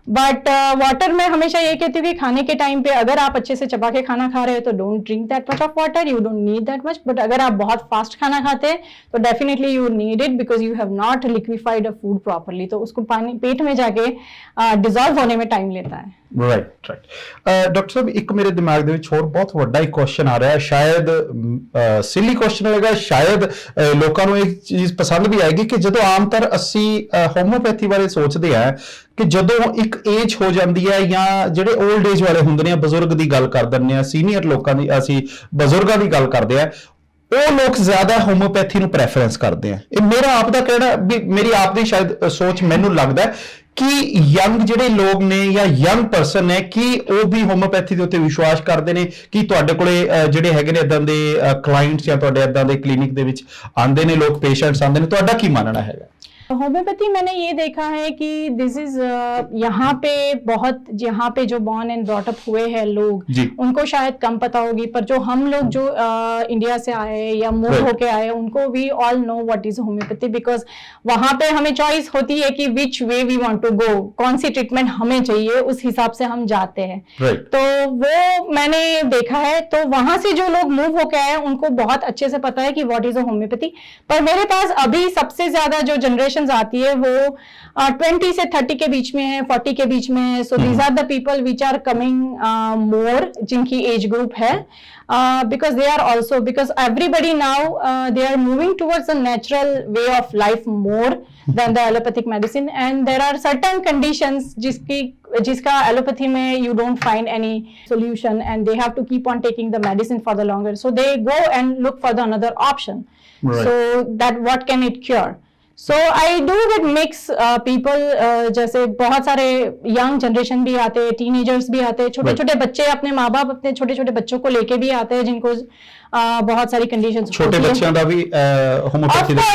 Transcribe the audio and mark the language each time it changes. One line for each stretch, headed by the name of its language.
Hindi: But water मैं हमेशा ये कहती हूँ कि खाने के टाइम पे अगर आप अच्छे से चबा के खाना खा रहे हो तो
English: don't drink that much
Hindi: of water, you don't need that much. But अगर आप बहुत फास्ट खाना खाते हैं तो definitely you need it, because
English: you have not liquefied a food properly,
Hindi: तो उसको पानी पेट में जाके डिजॉल्व होने में टाइम लेता है।
Punjabi: ਰਾਈਟ ਡਾਕਟਰ ਸਾਹਿਬ, ਇੱਕ ਮੇਰੇ ਦਿਮਾਗ ਦੇ ਵਿੱਚ ਹੋਰ ਬਹੁਤ ਵੱਡਾ ਇੱਕ ਕੁਐਸਚਨ ਆ ਰਿਹਾ ਹੈ, ਸ਼ਾਇਦ ਸਿਲੀ ਕੁਐਸਚਨ ਹੋਏਗਾ, ਸ਼ਾਇਦ ਲੋਕਾਂ ਨੂੰ ਇਹ ਚੀਜ਼ ਪਸੰਦ ਵੀ ਆਏਗੀ ਕਿ ਜਦੋਂ ਆਮ ਤੌਰ ਅਸੀਂ ਹੋਮੋਪੈਥੀ ਬਾਰੇ ਸੋਚਦੇ ਆ ਕਿ ਜਦੋਂ ਇੱਕ ਏਜ ਹੋ ਜਾਂਦੀ ਹੈ ਜਾਂ ਜਿਹੜੇ 올ਡ ਏਜ ਵਾਲੇ ਹੁੰਦੇ ਨੇ, ਬਜ਼ੁਰਗ ਦੀ ਗੱਲ ਕਰ ਦਿੰਦੇ ਆ, ਸੀਨੀਅਰ ਲੋਕਾਂ ਦੀ, ਅਸੀਂ ਬਜ਼ੁਰਗਾਂ ਦੀ ਗੱਲ ਕਰਦੇ ਆ, ਉਹ ਲੋਕ ਜ਼ਿਆਦਾ ਹੋਮੋਪੈਥੀ ਨੂੰ ਪ੍ਰੈਫਰੈਂਸ ਕਰਦੇ ਆ। ਇਹ ਮੇਰਾ ਆਪ ਦਾ ਕਹਿਣਾ ਵੀ, ਮੇਰੀ ਆਪ ਦੀ ਸ਼ਾਇਦ ਸੋਚ, ਮੈਨੂੰ ਲੱਗਦਾ ਕਿ ਯੰਗ ਜਿਹੜੇ ਲੋਕ ਨੇ ਜਾਂ ਯੰਗ ਪਰਸਨ ਨੇ, ਕਿ ਉਹ ਵੀ ਹੋਮੋਪੈਥੀ ਦੇ ਉੱਤੇ ਵਿਸ਼ਵਾਸ ਕਰਦੇ ਨੇ? ਕਿ ਤੁਹਾਡੇ ਕੋਲੇ ਜਿਹੜੇ ਹੈਗੇ ਨੇ ਇਦਾਂ ਦੇ ਕਲਾਇੰਟਸ ਜਾਂ ਤੁਹਾਡੇ ਇਦਾਂ ਦੇ ਕਲੀਨਿਕ ਦੇ ਵਿੱਚ ਆਉਂਦੇ ਨੇ ਲੋਕ, ਪੇਸ਼ੈਂਟਸ
Hindi: आते हैं,
Punjabi: ਤੁਹਾਡਾ ਕੀ मानना ਹੈਗਾ?
Hindi: होम्योपैथी मैंने ये देखा है कि दिस इज यहाँ पे बहुत, यहाँ पे जो बॉर्न एंड ब्रॉट अप हुए हैं लोग, उनको शायद कम पता होगी, पर जो हम लोग जो इंडिया से आए या मूव होके आए, उनको
English: we all know what is homeopathy,
Hindi: because वहां पे हमें चॉइस होती है कि
English: which way we want to go,
Hindi: कौन सी ट्रीटमेंट हमें चाहिए, उस हिसाब से हम जाते हैं। तो वो मैंने देखा है, तो वहां से जो लोग मूव होके आए उनको बहुत अच्छे से पता है कि व्हाट इज अ होम्योपैथी। पर मेरे पास अभी सबसे ज्यादा जो जनरेशन आती है वो 20 से 30 के बीच में है, 40 के बीच में है,
English: so these are the people which are coming more,
Hindi: जिनकी एज ग्रुप है,
English: because they are also, because everybody now they are moving towards a natural way of life more than the allopathic medicine, and there are certain conditions
Hindi: जिसका allopathy में
English: you don't find any solution and they have to keep on taking the medicine for the longer, so they go and look for the another option, so that what can it cure. So I do get mix people,
Hindi: जैसे बहुत सारे young generation भी आते हैं, teenagers भी आते हैं, छोटे छोटे बच्चे, अपने माँ बाप अपने छोटे छोटे बच्चों को लेके भी आते हैं जिनको बहुत सारी कंडीशंस छोटे बच्चों का भी होम्योपैथी